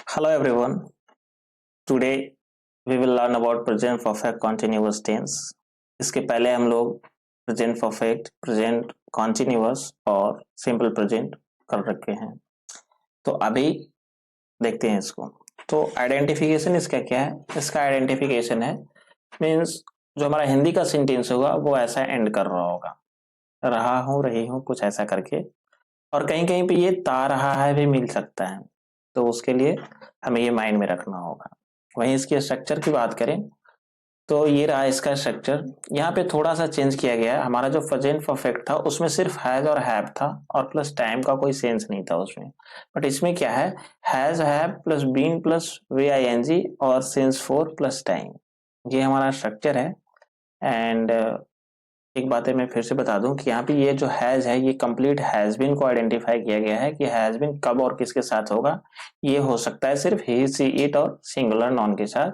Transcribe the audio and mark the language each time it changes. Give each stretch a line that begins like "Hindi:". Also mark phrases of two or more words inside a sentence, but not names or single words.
English: Hello everyone. Today we will learn about present perfect continuous tense.
Hindi: इसके पहले हम लोग
English: present perfect, present continuous
Hindi: और
English: simple present
Hindi: कर रखे हैं. तो अभी देखते हैं इसको. तो आइडेंटिफिकेशन इसका क्या है? इसका आइडेंटिफिकेशन है मीन्स जो हमारा हिंदी का सेंटेंस होगा वो ऐसा एंड कर रहा होगा, रहा हूँ, रही हूँ, कुछ ऐसा करके. और कहीं कहीं पे ये ता रहा है भी मिल सकता है, तो उसके लिए हमें ये माइंड में रखना होगा. वहीं इसके स्ट्रक्चर की बात करें तो ये रहा इसका स्ट्रक्चर. यहाँ पे थोड़ा सा चेंज किया गया है. हमारा जो
English: present perfect
Hindi: था उसमें सिर्फ हैज और हैव था और
English: plus time
Hindi: का कोई सेंस नहीं था उसमें. बट इसमें क्या है,
English: has have plus been plus V I N G और since for plus time.
Hindi: ये हमारा स्ट्रक्चर है. एंड एक बात है, मैं फिर से बता दूं कि यहाँ पे ये जो हैज है ये
English: complete has been
Hindi: को आइडेंटिफाई किया गया है कि
English: has been
Hindi: कब और किसके साथ होगा. ये हो सकता है सिर्फ
English: he she it
Hindi: और
English: singular noun
Hindi: के साथ.